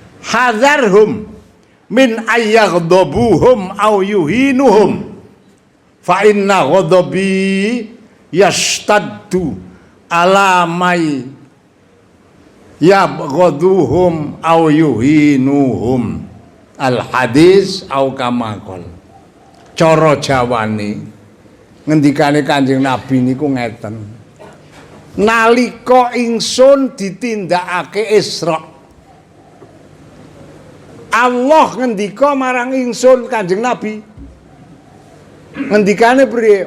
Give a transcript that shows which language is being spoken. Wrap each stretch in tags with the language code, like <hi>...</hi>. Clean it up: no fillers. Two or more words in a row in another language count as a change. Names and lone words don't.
<ar>حذرهم من أن يغضبهم أو يهينهم فإن غضبي يشتد على من يبغضهم أو يهينهم الحديث أو كما قال.</ar> <jv>Cara jawane ngendikane Kanjeng Nabi niku ngeten, nalika ingsun ditindakake Isra, Allah ngendika marang ingsun Kanjeng Nabi, ngendikane priye?</jv>